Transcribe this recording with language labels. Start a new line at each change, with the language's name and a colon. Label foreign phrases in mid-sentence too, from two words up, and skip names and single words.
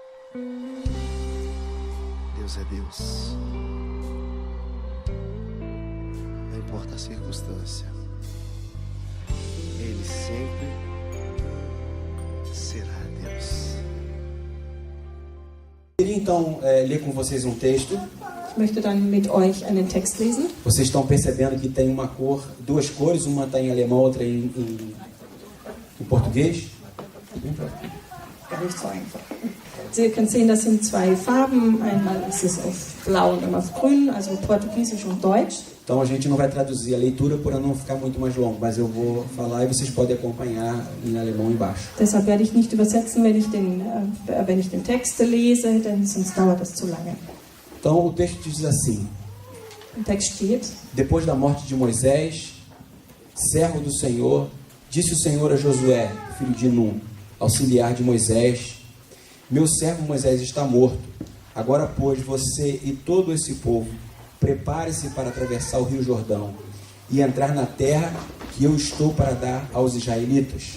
Portuguese: Deus é Deus. Não importa a circunstância, Ele sempre será Deus. Eu queria então ler com vocês um texto.
German: Ich möchte dann mit euch einen Text lesen.
Portuguese: Vocês estão percebendo que tem uma cor, duas cores, uma está em alemão, outra em português?
German: Gar nicht so einfach. Sie können sehen, das sind zwei Farben. Einmal ist es auf Blau und einmal auf Grün, also Portugiesisch und Deutsch.
Portuguese: Então a gente não vai traduzir a leitura para não ficar muito mais longo, mas eu vou falar e vocês podem acompanhar em alemão embaixo.
German: Deshalb werde ich nicht übersetzen, wenn ich den Text lese, denn sonst dauert das zu lange.
Portuguese: Então o texto diz assim:
German: Im Text steht:
Portuguese: Depois da morte de Moisés, servo do Senhor, disse o Senhor a Josué, filho de Nun, auxiliar de Moisés: Meu servo Moisés está morto. Agora, pois, você e todo esse povo, prepare-se para atravessar o rio Jordão e entrar na terra que eu estou para dar aos israelitas.